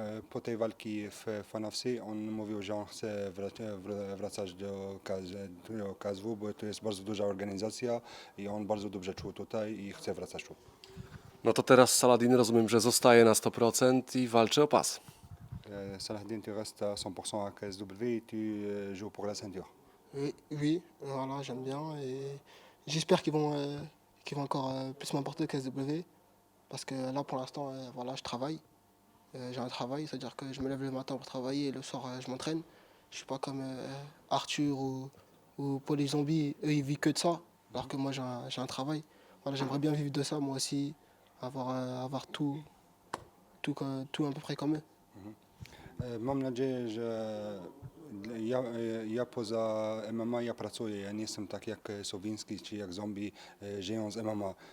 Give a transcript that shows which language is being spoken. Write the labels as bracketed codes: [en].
[pl] po tej walki w Fanafsi on mówił, że on chce wracać do KSW, bo to jest bardzo duża organizacja i on bardzo dobrze czuł tutaj i chce wracać tu. No to teraz Saladin, rozumiem, że zostaje na 100% i walczy o pas. [fr] Salahdin, tu restes à 100% à KSW et tu joues pour la ceinture. Oui, oui, voilà, j'aime bien. Et j'espère qu'ils vont encore plus m'apporter au KSW. Parce que là, pour l'instant, voilà, je travaille. J'ai un travail, c'est-à-dire que je me lève le matin pour travailler et le soir, je m'entraîne. Je suis pas comme Arthur ou Paul et Zombie, eux, ils vivent que de ça. Alors que moi, j'ai un travail. Voilà, j'aimerais bien vivre de ça, moi aussi. Avoir tout à peu près comme eux. [pl] Mam nadzieję, że ja poza MMA ja pracuję. Ja nie jestem tak jak Sowiński czy jak Zombie żyją z MMA.